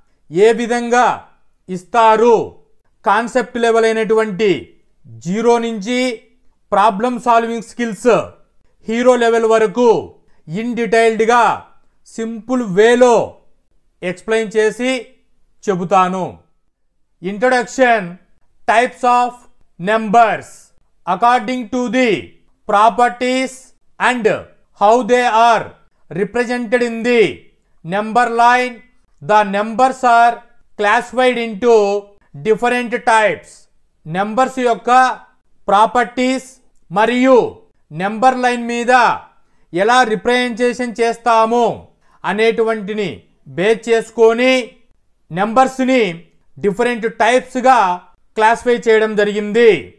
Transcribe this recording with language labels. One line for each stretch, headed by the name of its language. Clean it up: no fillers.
Telugu: ఏ విధంగా ఇస్తారు, concept level అయినటువంటి 0 నుంచి problem solving skills hero level వరకు ఇన్ డీటెయిల్డ్గా సింపుల్ వేలో ఎక్స్ప్లెయిన్ చేసి చెబుతాను. Introduction.
English: Types of numbers according to the properties and how they are represented in the number line, the numbers are classified into different types.
Telugu: Numbers యొక్క properties మరియు number line మీద ఎలా representation చేస్తాము అనేటువంటిని base చేసుకొని నెంబర్స్ని different టైప్స్గా classify చేయడం జరిగింది.